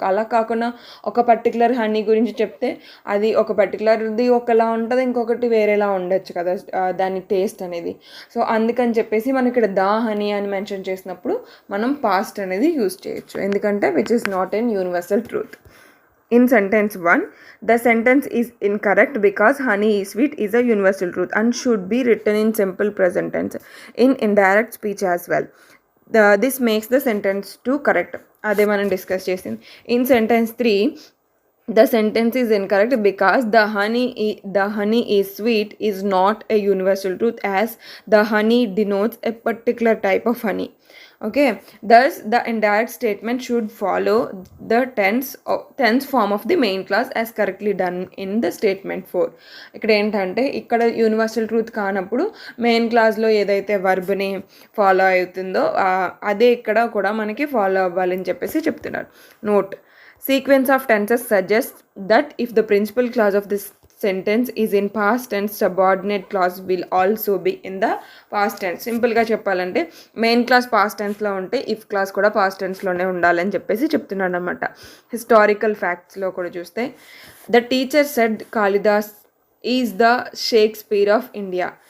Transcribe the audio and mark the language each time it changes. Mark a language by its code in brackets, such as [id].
[te] అలా కాకుండా ఒక పర్టికులర్ హనీ గురించి చెప్తే అది ఒక పర్టికులర్ది ఒకలా ఉంటుంది, ఇంకొకటి వేరేలా ఉండొచ్చు కదా దాని టేస్ట్ అనేది. సో అందుకని చెప్పేసి మనం ఇక్కడ ద హనీ అని మెన్షన్ చేసినప్పుడు మనం పాస్ట్ అనేది యూజ్ చేయొచ్చు, ఎందుకంటే [en] Which is not an universal truth. In sentence 1, the sentence is incorrect because honey is sweet is a universal truth and should be written in simple present tense in indirect speech as well. This makes the sentence to correct. [te] అదే మనం discuss చేసింది. [en] In sentence 3 the sentence is incorrect because the honey is sweet is not a universal truth, as the honey denotes a particular type of honey. Okay, thus the indirect statement should follow the tense form of the main clause as correctly done in the statement 4. [te] ఇక్కడ ఏంటంటే ఇక్కడ universal truth కానప్పుడు main క్లాస్లో ఏదైతే వర్బ్ని follow అవుతుందో అదే ఇక్కడ కూడా మనకి ఫాలో అవ్వాలని చెప్పేసి చెప్తున్నారు. [en] Note, sequence of tenses suggests that if the principal clause of this sentence is in past tense, subordinate clause will also be in the past tense. [te] సింపుల్గా చెప్పాలంటే మెయిన్ క్లాస్ పాస్ట్ టెన్స్లో ఉంటే ఇఫ్ క్లాస్ కూడా past టెన్స్లోనే ఉండాలని చెప్పేసి చెప్తున్నాడు అనమాట. Historical ఫ్యాక్ట్స్లో కూడా చూస్తే [en] The teacher said Kalidas is the Shakespeare of India.